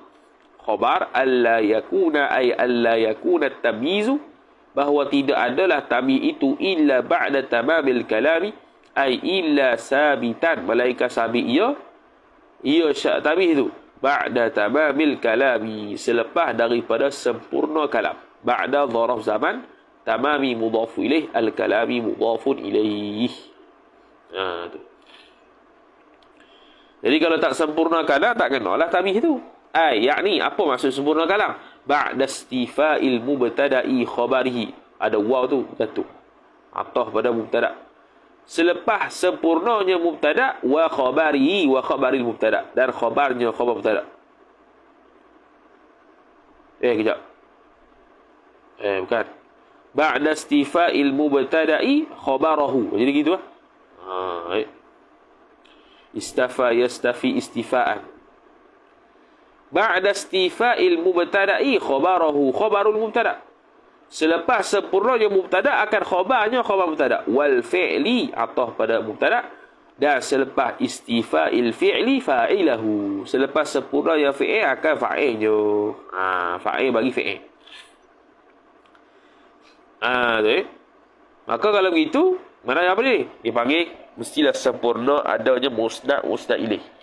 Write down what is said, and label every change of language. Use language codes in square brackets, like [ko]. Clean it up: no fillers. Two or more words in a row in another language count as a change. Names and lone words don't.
[ar] خبر ألا يكون أي ألا يكون تمييز, [ms] bahawa tidak adalah tamyiz itu [ar] إلا بعد تمام الكلام أي إلا ثابتا, [ms] melainkan sabit ia tamyiz itu [ar] بعد تمام الكلام, [ms] selepas daripada sempurna kalam. [ar] بعد ظرف زمان تمام مضاف إليه الكلام مضاف إليه. [ms] Tu. Jadi kalau tak sempurna kalam, tak kenalah tamyiz itu. Yakni apa maksud sempurna kalam? [ar] بعد استيفاء المبتدأ خبره. [ms] Ada waw tu, betul. Atah pada mubtada. Selepas sempurnanya [ar] مبتدأ وخبره وخبر المبتدأ, [ms] dan khabarnya khabar mubtada. Kejap. Bukan. [ar] بعد استيفاء المبتدأ خبره. [ms] Jadi gitu lah. [ar] استوفى يستوفي استيفاء. بعد استيفاء المبتدأ خبره خبر المبتدأ. [ms] Selepas sempurnanya mubtada akan khabarnya khabar mubtada. [ar] والفعل, [ms] atah pada mubtada. Dan selepas [ar] استيفاء الفعل فاعله. [ms] Selepas sempurnanya fi'il akan fa'ilnya. Fa'il bagi fi'il. Tu. Maka kalau begitu, mana apa ni? Dipanggil mestilah sempurna adanya musnad ilaih.